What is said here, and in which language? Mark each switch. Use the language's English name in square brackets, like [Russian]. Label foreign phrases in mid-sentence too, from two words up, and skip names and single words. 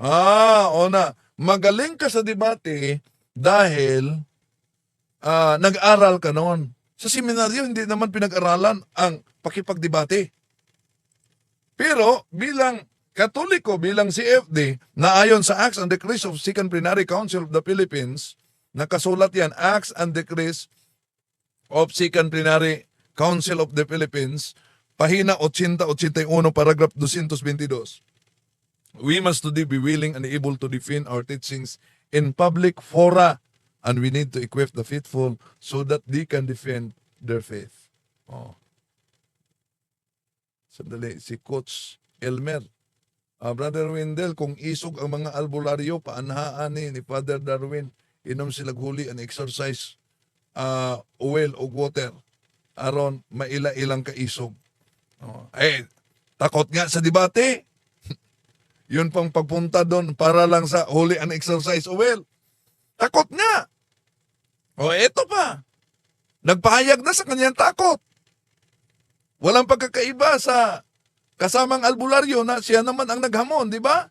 [Filipino] O na. Magaling ka sa debate dahil nag-aral ka noon. Sa seminaryo, hindi naman pinag-aralan ang pakipagdebate. Pero bilang Katoliko, bilang CFD, na ayon sa Acts and Decrees of Second Plenary Council of the Philippines, nakasulat yan, Acts and Decrees of Second Plenary Council of the Philippines, pahina 80-81, paragraph 222. [English] We must today be willing and able to defend our teachings in public fora, and we need to equip the faithful so that they can defend their faith. [Filipino] Oh. Sandali, si Coach Elmer. [Cebuano] Brother Wendell, kung isog ang mga albularyo, paanhaan ni Father Darwin, inom sila huli and [English] exercise oil [Cebuano] o water aron maila-ilang kaisog. [Filipino] Oh. Takot nga sa debate. Yun pang pagpunta doon para lang sa [English] holy and exercise oil. [Filipino] Takot nga. O eto pa. Nagpahayag na sa kanyang takot. Walang pagkakaiba sa kasamang albularyo na siya naman ang naghamon, di ba?